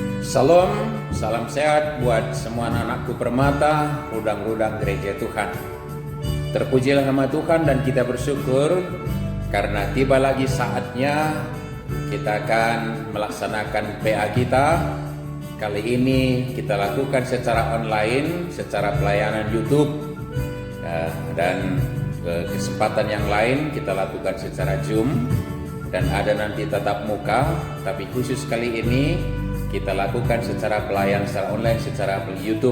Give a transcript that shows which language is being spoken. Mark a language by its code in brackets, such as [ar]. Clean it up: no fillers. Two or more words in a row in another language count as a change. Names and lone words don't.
[id] Salam, salam sehat buat semua anak-anakku permata, rudang-rudang gereja Tuhan. Terpujilah nama Tuhan dan kita bersyukur karena tiba lagi saatnya kita akan melaksanakan PA kita. Kali ini kita lakukan secara online, secara pelayanan YouTube, dan kesempatan yang lain kita lakukan secara Zoom, dan ada nanti tatap muka, tapi khusus kali ini kita lakukan secara pelayanan secara online, secara YouTube.